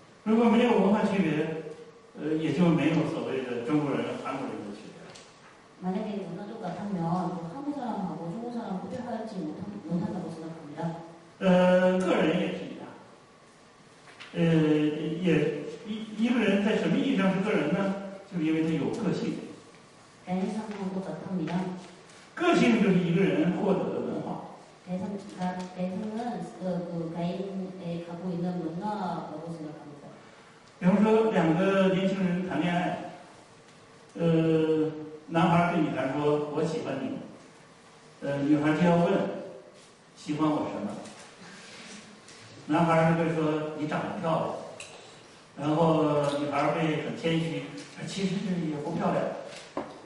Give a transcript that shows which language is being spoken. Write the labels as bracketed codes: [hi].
[zh] 如果没有文化区别，也就没有所谓的中国人、韩国人的区别。 [ko] 만약에 문화적 같으면 한국 사람하고 중국 사람 구별하지 못한다고 생각합니다. [zh] 个人也是一样。一个人在什么意义上是个人呢？就是因为他有个性。 [ko] 개성도 같습니다. [zh] 个性就是一个人获得的文化。 [ko] 개성은 그 개인에 갖고 있는 문화라고 생각합니다. [zh] 比方说，两个年轻人谈恋爱，男孩对女孩说：“我喜欢你。” 女孩就要问：“喜欢我什么？” 男孩会说：“你长得漂亮。” 然后女孩会很谦虚：“其实也不漂亮。”